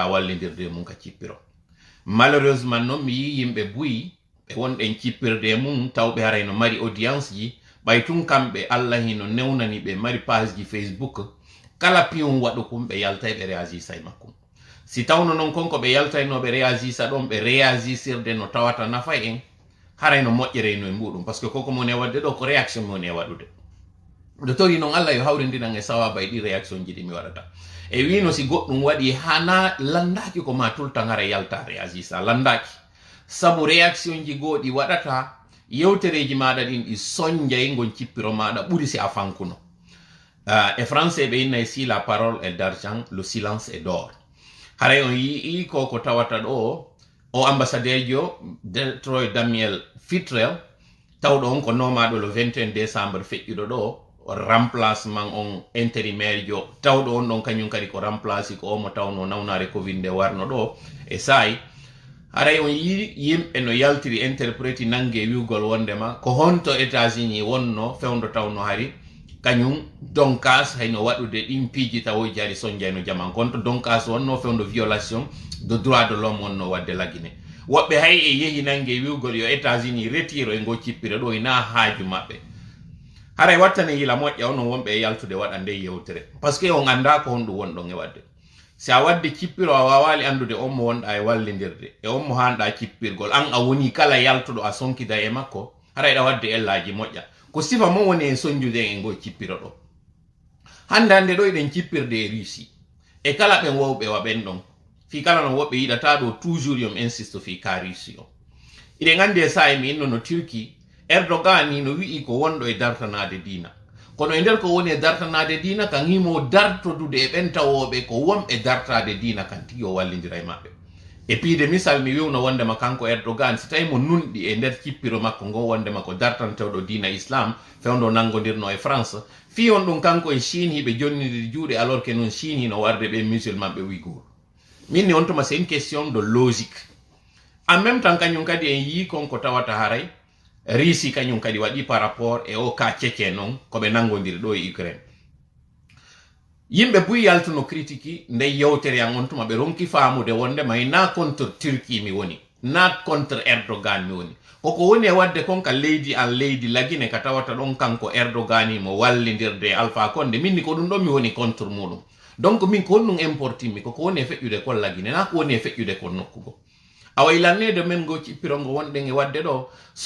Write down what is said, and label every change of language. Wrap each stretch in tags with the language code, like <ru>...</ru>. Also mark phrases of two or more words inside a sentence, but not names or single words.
<ff>wallidirde mum ka cippiro malheureusement noon mi yi yimɓe buyi ɓe wonɗen cippirde mum tawɓe haray no mari audience ji ɓay tun kamɓe Allah hino newnani ɓe mari page ji Facebook kala piyon waɗu kum ɓe yaltay ɓe réagisa e makkum si tawno noon konko ɓe yaltaynoɓe réagisa ɗon ɓe réagisirde no tawata nafa en haray no moƴƴere no e muɗum</ff> <fr>par ce que</fr> <ff>koko mone wadde ɗo ko réaction mone waɗude nde tori noon Allah yo hawrindinan e sawaba e ɗi réaction ji ɗi mi waɗata e wino si goɗɗum waɗi hana landaki ko ma tultan hara yalta réagisa landaki sabu réaction ji goɗi waɗata yewtereji maɗa ɗin ɗi soñjay gon cippiro maɗa ɓuri si a fankuno e français ɓe innay si</ff> <fr>la parole est d'argent le silence est d'or</fr> <ff>haray on yii ko tawata ɗo o ambassadeur jo Detroit Daniel Fitrell tawɗo on ko nomaɗo</ff> <fr>le 21 décembre</fr> <ff>feƴƴuɗo ɗo remplacement on intérimaire jo tawɗo on ɗon kañum kadi ko remplace ko omo tawno nawnare covid nde warno ɗo e sayi haray on yi yimɓe no yaltiri interpréti nangue wiwgol wondema ko honto États-Unis wonno fewdo tawno hari kañum donkas hayno waɗude ɗin piiji tawoji ari sonjayno jaman konto donkas wonno fewdo</ff> <fr>violation de droit de l'homme</fr> <ff>wonno wadde lagine woɓɓe hay e yehi nangue wiwgol yo États-Unis retiro e go cippire ɗo ina haaju maɓɓe haray wattane yila moƴƴa onon wonɓe e yaltude waɗa nde yewtere</ff> <fr>par ce que</fr> <ff>on anda ko honɗum wonɗon e wadde si a wadde cippiro a wawali andude on mo wonɗa e wallidirde e on mo hanɗa cippirgol an a woni kala yaltuɗo a sonkida e makko haray ɗa wadde ellaji moƴƴa ko sifa mo woni en soñjude en go cippiro ɗo hande hande ɗo eɗen cippirde e Russie e kala ɓen wowɓe waɓen ɗon fi kala no woɓɓe yiɗata ɗo toujours yom insiste fi ka Russie o iɗen andi e sa'i mi inno no Turquie Erdogan ni no wi'i ko wonɗo e dartanade dina kono e nder ko woni e dartanade dina kan himo dartodude e ɓen tawoɓe ko wonɓe dartade dina kan tigi o wallidira e maɓɓe e piide misal mi wiwno wondema kanko Erdogan si tawi mo nunɗi e nder cippiro makko ngo wondema ko dartantewɗo dina islam fewdo nangodirno e France fi on ɗum kanko e Chine hiɓe jonnidiri juuɗe</ff> <fr>alors que</fr> <ff>non Chine hino warde ɓe musulman ɓe Ouïghour minni on tuma</ff> <fr>c'est une question de logique en même temps</fr> <ff>kañum kadi en yi konko tawata haray Russie kañum kadi waɗi</ff> <fr>par rapport</fr> <ff>e o ka cece noon koɓe nangodiri ɗo e Ukraine yimɓe buy yaltuno critique nde yewtere an on tuma ɓe ronki faamude wondema na contre Turquie mi woni na contre Erdogan mi woni koko woni e wadde konka leydi an leydi lagine ka tawata ɗon kanko Erdogan mo wallidirde Alpha Condé minni ko ɗum ɗon mi woni contre muɗum donc min ko honɗum importimi koko woni e feƴƴude kon lagine na ko woni e feƴƴude kon nokkugo awa ilannede men go cippirongo wonɗen e wadde ɗo so</ff>